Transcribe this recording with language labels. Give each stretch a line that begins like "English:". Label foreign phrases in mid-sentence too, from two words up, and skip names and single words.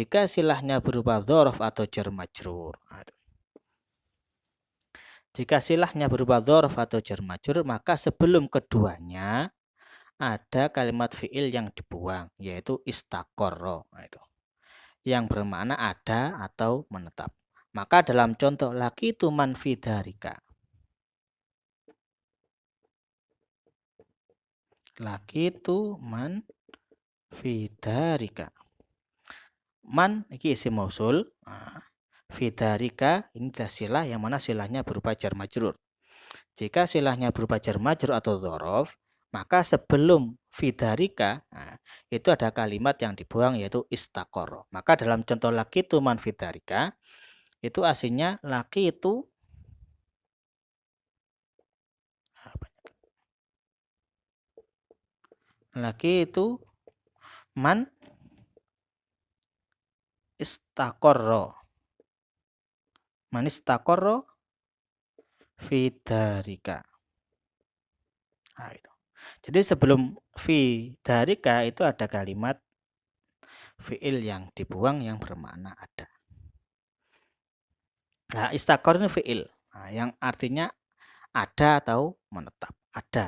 Indonesian: Jika silahnya berupa dzaraf atau
Arabic: جار مجرور.
Indonesian: Jika silahnya berupa dzaraf atau
Arabic: جار مجرور,
Indonesian: maka sebelum keduanya ada kalimat fi'il yang dibuang, yaitu istaqarra, itu. Yang bermakna ada atau menetap. Maka dalam contoh
Arabic: لقيت من في دارك. لقيت من في دارك.
Javanese: Man iki
Arabic: اسم موصول. في دارك
Indonesian: ini adalah silah yang mana silahnya berupa
Arabic: جار مجرور.
Indonesian: Jika silahnya berupa
Arabic: جار مجرور
Indonesian: atau dzaraf, maka sebelum
Arabic: في دارك
Indonesian: itu ada kalimat yang dibuang yaitu istaqarra. Maka dalam contoh
Arabic: لقيت من في دارك
Indonesian: itu aslinya
Arabic: لقيت من استقر. من استقر في دارك.
Indonesian: Itu. Jadi sebelum
Arabic: في دارك
Indonesian: itu ada kalimat fi'il yang dibuang yang bermakna ada. Nah, istaqarra ini fi'il, yang artinya ada atau menetap, ada.